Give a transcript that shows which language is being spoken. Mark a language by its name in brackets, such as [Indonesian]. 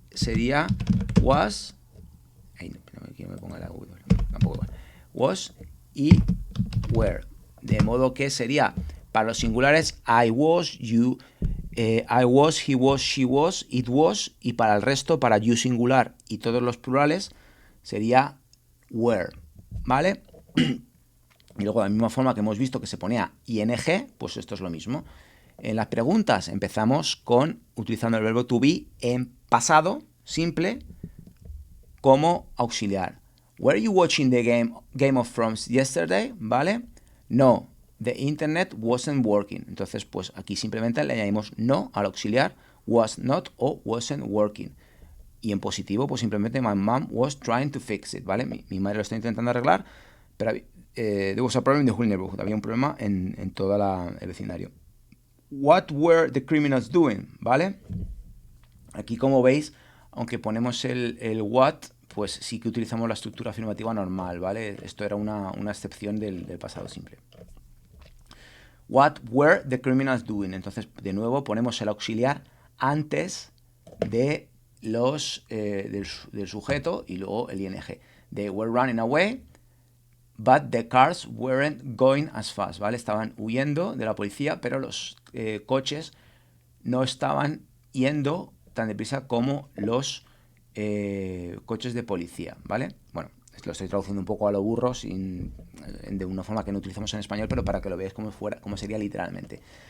[Spanish] Sería was, no quiero que me ponga la W, tampoco igual, was y were, de modo que sería para los singulares [English] I was, you, I was, he was, she was, it was, [Spanish] y para el resto, para you singular y todos los plurales, sería were, ¿vale? Y luego, de la misma forma que hemos visto que se ponía ing, pues esto es lo mismo. En las preguntas empezamos con utilizando el verbo to be en pasado simple como auxiliar. [English] Were you watching the Game of Thrones yesterday? [Spanish] ¿Vale? [English] No, the internet wasn't working. [Spanish] Entonces, pues aquí simplemente le añadimos no al auxiliar, [English] was not [Spanish] o [English] wasn't working. [Spanish] Y en positivo, pues simplemente [English] my mom was trying to fix it, [Spanish] ¿vale? Mi madre lo está intentando arreglar, pero [English] there was a problem in the whole neighborhood. [Spanish] Había un problema en todo el vecindario. [English] What were the criminals doing? [Spanish] ¿Vale? Aquí, como veis, aunque ponemos el what, pues sí que utilizamos la estructura afirmativa normal, ¿vale? Esto era una excepción del pasado simple. [English] What were the criminals doing? [Spanish] Entonces, de nuevo, ponemos el auxiliar antes de del sujeto y luego el ing. [English] They were running away, but the cars weren't going as fast, [Spanish] ¿vale? Estaban huyendo de la policía, pero los coches no estaban yendo tan deprisa como los coches de policía, ¿vale? Bueno, lo estoy traduciendo un poco a lo burro, de una forma que no utilizamos en español, pero para que lo veáis como sería literalmente.